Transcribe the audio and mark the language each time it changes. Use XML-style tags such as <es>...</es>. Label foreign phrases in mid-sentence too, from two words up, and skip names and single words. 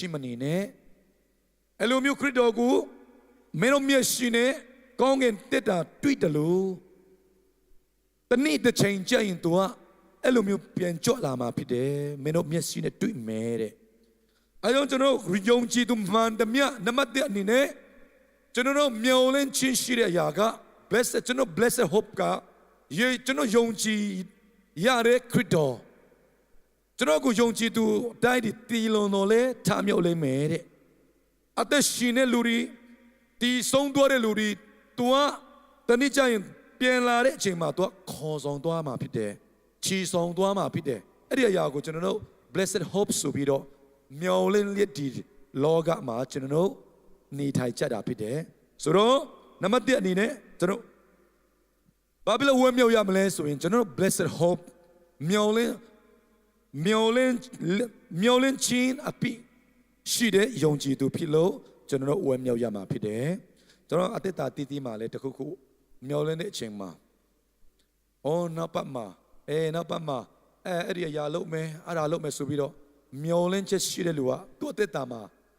<my>မနေနဲ့အဲ့လိုမျိုးခရစ်တော်ကိုမင်းတို့မျက်ရှိနဲ့ကောင်းကင်တက်တာတွေ့တယ်လို့တနေ့တစ်ချိန်ကျရင်သူကအဲ့လိုမျိုးပြန်ကြွလာမှာဖြစ်တယ်မင်းတို့မျက်စိနဲ့တွေ့မယ်တဲ့ အဲကြောင့်ကျွန်တော်ယုံကြည်သူမှန်သမျှနံပါတ်1အနေနဲ့ကျွန်တော်မျှော်လင့်ခြင်းရှိတဲ့အရာက blessed ကျွန်တော်</my> <en>blessed hope</en> <my>ကကျွန်တော်ယုံကြည်ရ တဲ့ခရစ်တော်ကျွန်တော်ကိုယုံကြည်သူတိုင်းဒီလွန်တော်လဲထားမြောက်လိမ့်မယ်တဲ့အသက်ရှင်တဲ့လူတွေ ဒီဆုံးသွားတဲ့လူတွေသူကတနေ့ကျရင်ပြန်လာတဲ့အချိန်မှာသူကခေါ်ဆောင်သွားမှာဖြစ်တယ်ချီဆောင်သွားမှာဖြစ်တယ်အဲ့ဒီအရာကိုကျွန်တော်တို့</my> <en>blessed hope</en> <my>ဆိုပြီးတော့မျှော်လင့်လက်ဒီလောကမှာကျွန်တော်တို့နေထိုင်ကြတာဖြစ်တယ်ဆိုတော့နံပါတ်1အနေနဲ့ကျွန်တော်ဘာဖြစ်လို့ဝမ်းမြောက်ရမလဲဆိုရင်ကျွန်တော်တို့</my> <en>blessed hope</en> <my>မျှော်လင့် ခြင်းအပိရှိတဲ့ယုံကြည်သူဖြစ်လို့ကျွန်တော်တို့ဝမ်းမြောက်ရမှာဖြစ်တယ်ကျွန်တော်အသက်တာတည်တည်မှာလဲတခုခုမျှော်လင့်တဲ့အချိန်မှာနောက်ပတ်မှာနောက်ပတ်မှာအဲ့ဒီအရာလုပ်မယ်အဲ့ဒါလုပ်မယ်ဆိုပြီးတော့မျောလင်းချက်ရှိတဲ့လူကသူ့အသက်တာမှာသူ</my>